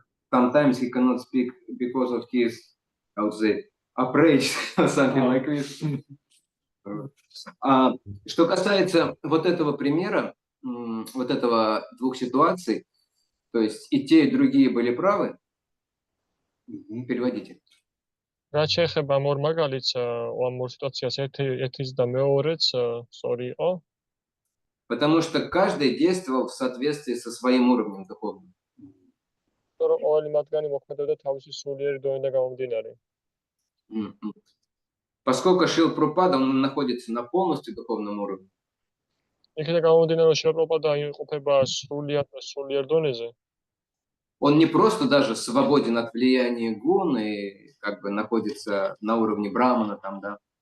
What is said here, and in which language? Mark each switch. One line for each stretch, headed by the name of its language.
English: Sometimes he cannot speak because of his, I would say, outrage, something like this.
Russian: Что касается вот этого примера, вот этого двух ситуаций, то есть и те, и другие были правы, переводите.
Georgian: რაც შეეხება ამ ორ მაგალითს, ამ ორ სიტუაციას ერთის და მეორეც სწორი იყო.
Russian: Потому что каждый действовал в соответствии со своим уровнем духовным.
Georgian: რომ ყოველი მათგანი მოქმედებდა თავისი სულიერი დონიდან გამომდინარე.
Russian: Поскольку Шрила Прабхупада, он находится на полностью духовном уровне.
Georgian: იქიდან გამომდინარე, რომ შრილა პრაბჰუპადა იმყოფება სულიერ დონეზე.
Russian: Он не просто даже свободен от влияния гун и как бы находится на уровне брамана там, да.